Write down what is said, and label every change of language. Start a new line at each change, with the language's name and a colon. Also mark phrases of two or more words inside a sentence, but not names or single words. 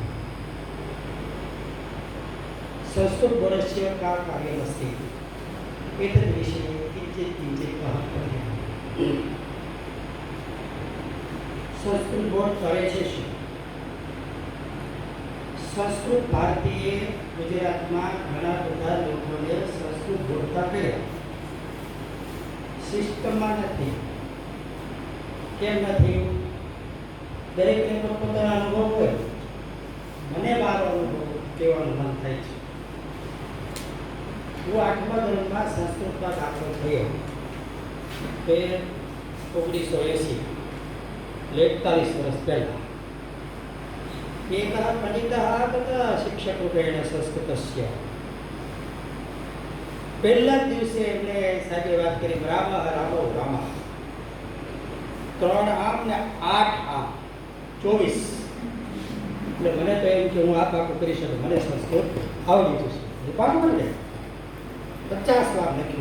Sanskrit: संस्कृत बोर्डस्य का कार्यमस्ति एतद्विषये किञ्चित् अहं
Gujarati: संस्कृत बोर्ड करे છે संस्कृत भारतीय गुजरातમાં ઘણા બધા લોકોને સંસ્કૃત બોલતા કર્યા, સિસ્ટમમાં નથી. કેમ નથી? દરેકને પોતાના અનુભવ હોય. મને મારો અનુભવ કહેવાનું મન થાય છે. હું 8મા ધોરણમાં સંસ્કૃતમાં દાખલ થયો તે 1980 41 વર્ષ પહેલાં.
Sanskrit: एकः पण्डितः तथा शिक्षकरूपेण संस्कृतस्य
Gujarati: પહેલા જ દિવસે એમણે સાહેબે વાત કરી
Sanskrit: रामः रामौ रामाः
Gujarati: 3 આમ ને 8 આમ 24. એટલે મને તો એમ કે હું આ પાકું કરી શકું, મને સંસ્કૃત આવડી જશે. એ પાકું મને 50 વાર લખ્યું.